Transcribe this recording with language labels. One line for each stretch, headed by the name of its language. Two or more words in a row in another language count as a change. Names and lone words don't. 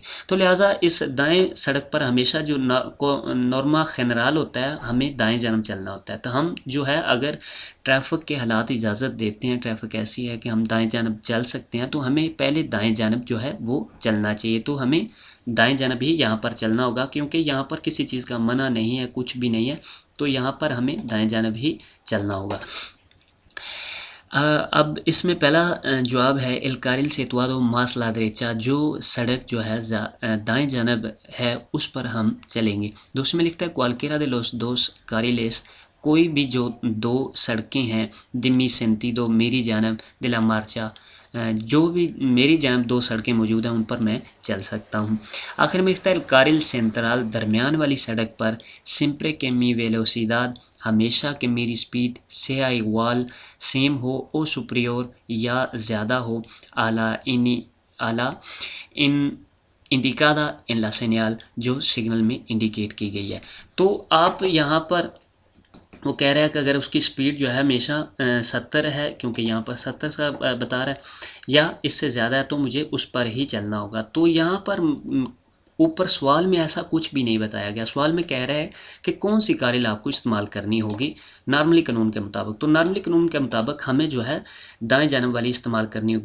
Urdu: تو لہٰذا اس دائیں سڑک پر ہمیشہ جو
Spanish: norma general
Urdu: ہوتا ہے ہمیں دائیں جانب چلنا ہوتا ہے، تو ہم جو ہے اگر ٹریفک کے حالات اجازت دیتے ہیں، ٹریفک ایسی ہے کہ ہم دائیں جانب چل سکتے ہیں، تو ہمیں پہلے دائیں جانب جو ہے وہ چلنا چاہیے، تو ہمیں دائیں جانب ہی یہاں پر چلنا ہوگا، کیونکہ یہاں پر کسی چیز کا منع نہیں ہے، کچھ بھی نہیں ہے، تو یہاں پر ہمیں دائیں جانب ہی چلنا ہوگا۔ اب اس میں پہلا جواب ہے
Spanish: el carril situado más la derecha،
Urdu: جو سڑک جو ہے دائیں جانب ہے اس پر ہم چلیں گے۔ دوسرے میں لکھتا ہے
Spanish: cualquiera de los dos carriles،
Urdu: کوئی بھی جو دو سڑکیں ہیں
Spanish: de mi sentido،
Urdu: میری جانب
Spanish: de la marcha،
Urdu: جو بھی میری جانب دو سڑکیں موجود ہیں ان پر میں چل سکتا ہوں۔ آخر میں لکھتا ہے
Spanish: el carril central،
Urdu: درمیان والی سڑک پر
Spanish: siempre que mi velocidad،
Urdu: ہمیشہ کہ میری سپیڈ
Spanish: sea igual،
Urdu: سیم ہو،
Spanish: o superior
Urdu: یا زیادہ ہو، اعلیٰ
Spanish: indicada en la señal،
Urdu: جو سگنل میں انڈیکیٹ کی گئی ہے۔ تو آپ یہاں پر وہ کہہ رہا ہے کہ اگر اس کی سپیڈ جو ہے ہمیشہ 70 ہے، کیونکہ یہاں پر 70 کا بتا رہا ہے، یا اس سے زیادہ ہے، تو مجھے اس پر ہی چلنا ہوگا۔ تو یہاں پر اوپر سوال میں ایسا کچھ بھی نہیں بتایا گیا، سوال میں کہہ رہا ہے کہ کون سی کارل آپ کو استعمال کرنی ہوگی نارملی قانون کے مطابق، تو نارملی قانون کے مطابق ہمیں جو ہے دائیں جانب والی استعمال کرنی ہوگی۔